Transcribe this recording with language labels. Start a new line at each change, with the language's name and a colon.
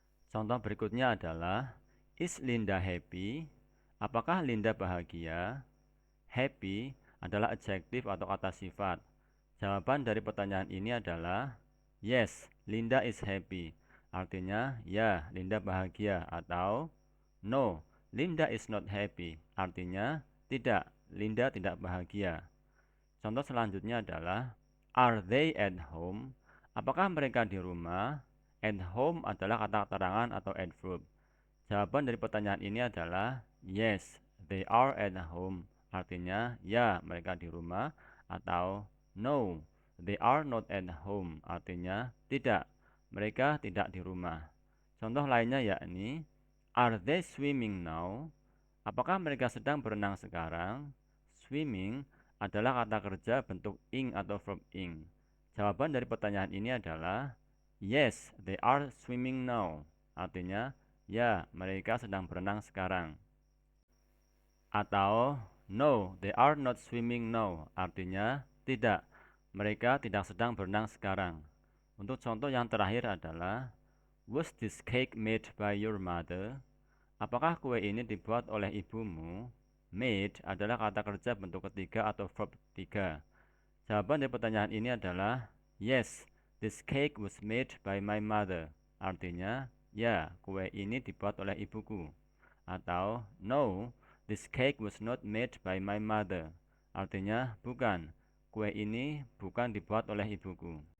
Indonesian: Contoh berikutnya adalah,
English: is Linda happy?
Indonesian: Apakah Linda bahagia? Happy adalah adjektif atau kata sifat. Jawaban dari pertanyaan ini adalah
English: yes, Linda is happy.
Indonesian: Artinya, ya, Linda bahagia.
English: Atau no, Linda is not happy.
Indonesian: Artinya, tidak, Linda tidak bahagia. Contoh selanjutnya adalah
English: are they at home?
Indonesian: Apakah mereka di rumah? At home adalah kata keterangan atau adverb. Jawaban dari pertanyaan ini adalah
English: yes, they are at home.
Indonesian: Artinya, ya, mereka di rumah.
English: Atau no, they are not at home.
Indonesian: Artinya, tidak, mereka tidak di rumah. Contoh lainnya yakni,
English: are they swimming now?
Indonesian: Apakah mereka sedang berenang sekarang? Swimming adalah kata kerja bentuk ing atau verb ing. Jawaban dari pertanyaan ini adalah
English: yes, they are swimming now.
Indonesian: Artinya, ya, mereka sedang berenang sekarang.
English: Atau no, they are not swimming now.
Indonesian: Artinya, tidak, mereka tidak sedang berenang sekarang. Untuk contoh yang terakhir adalah
English: was this cake made by your mother?
Indonesian: Apakah kue ini dibuat oleh ibumu? Made adalah kata kerja bentuk ketiga atau verb ketiga. Jawaban dari pertanyaan ini adalah
English: yes, this cake was made by my mother.
Indonesian: Artinya, ya, kue ini dibuat oleh ibuku.
English: Atau no, this cake was not made by my mother.
Indonesian: Artinya, bukan, kue ini bukan dibuat oleh ibuku.